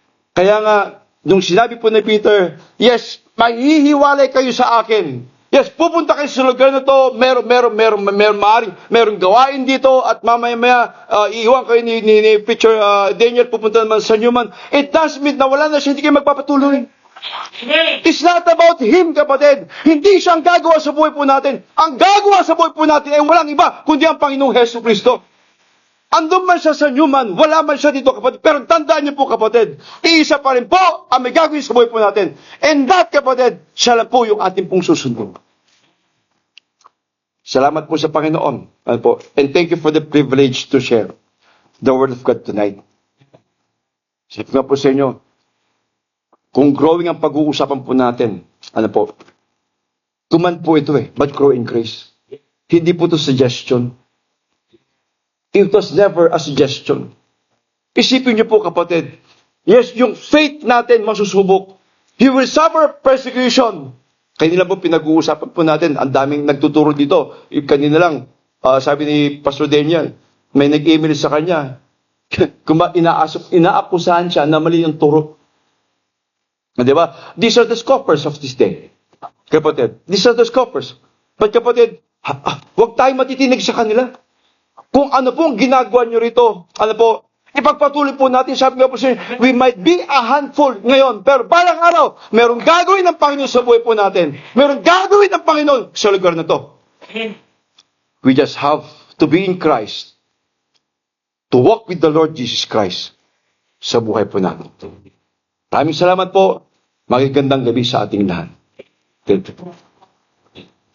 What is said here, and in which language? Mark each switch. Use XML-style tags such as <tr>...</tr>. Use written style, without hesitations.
<tl>Kaya nga, nung sinabi po ni Peter, yes, mahihiwalay kayo sa akin. Yes, pupunta kayo sa lugar na to, merong gawain dito, at mamaya iiwan kayo ni Preacher Daniel, pupunta naman sa Newman.</tl> <en>It doesn't mean</en> <tl>na wala na siya, hindi kayo magpapatuloy.</tl> <en>It's not about Him, kapatid.</en> <tl>Hindi siya ang gagawa sa buhay po natin. Ang gagawa sa buhay po natin ay walang iba, kundi ang Panginoong Hesus Kristo. Andun man siya sa Newman, wala man siya dito, kapatid. Pero tandaan niyo po, kapatid, iisa pa rin po ang may gagawin sa buhay po natin. And that, kapatid, siya lang po yung ating pong susundin. Salamat po sa Panginoon.</tl> <en>And thank you for the privilege to share the Word of God tonight.</en> <tl>Sabi nga po sa inyo, kung growing ang pag-uusapan po natin, command po ito</tl> <en>but grow in grace.</en> <tl>Hindi po ito suggestion.</tl> <en>It was never a suggestion.</en> <tl>Isipin niyo po, kapatid, yes, yung faith natin masusubok.</tl> <en>You will suffer persecution.</en> <tl>Kanina po pinag-uusapan po natin, ang daming nagtuturo dito. Kanina lang, sabi ni Pastor Daniel, may nag-email sa kanya. Inaakusahan siya na mali yung turo. Diba?</tl> <en>These are the scoffers of this day. Kapatid, these are the scoffers.</en> <tl>But kapatid, huwag tayong matitinig sa kanila. Kung ano po ang ginagawa nyo rito, ipagpatuloy po natin, sabi nga po siya,</tl> <en>we might be a handful</en> <tl>ngayon, pero balang araw, merong gagawin ng Panginoon sa buhay po natin. Merong gagawin ng Panginoon sa lugar na to.</tl> <en>We just have to be in Christ, to walk with the Lord Jesus Christ</en> <tl>sa buhay po natin. Maraming salamat po. Magagandang gabi sa ating lahat.</tl> <en>Thank you.</en>